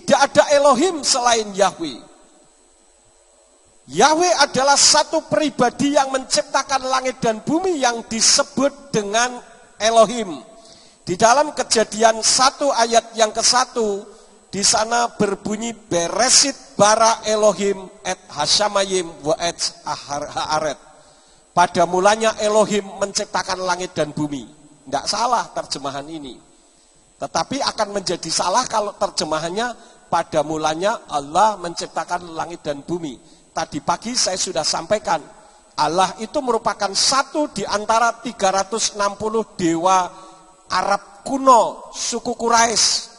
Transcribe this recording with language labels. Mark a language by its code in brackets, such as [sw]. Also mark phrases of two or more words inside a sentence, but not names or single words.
[id] Tidak ada Elohim selain Yahweh. Yahweh adalah satu pribadi yang menciptakan langit dan bumi yang disebut dengan Elohim. Di dalam Kejadian 1 ayat yang ke-1, di sana berbunyi [he] בראשית ברא אלהים את השמים ואת הארץ. [id] Pada mulanya Elohim menciptakan langit dan bumi. Tidak salah terjemahan ini. Tetapi akan menjadi salah kalau terjemahannya pada mulanya Allah menciptakan langit dan bumi. Tadi pagi saya sudah sampaikan, Allah itu merupakan satu di antara 360 dewa Arab kuno, suku Quraisy.